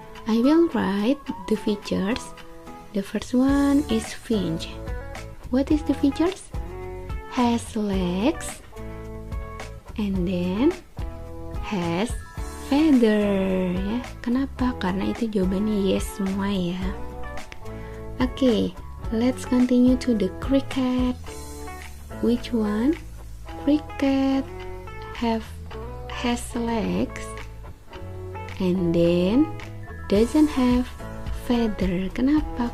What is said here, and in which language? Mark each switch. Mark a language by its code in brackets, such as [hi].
[en] I will write the features. The first one is finch. What is the features? Has legs and then has feather ya. [id] Kenapa? Karena itu jawabannya yes semua ya. [en] Okay, let's continue to the cricket. Which one? Cricket has legs and then doesn't have feather. [id] Kenapa?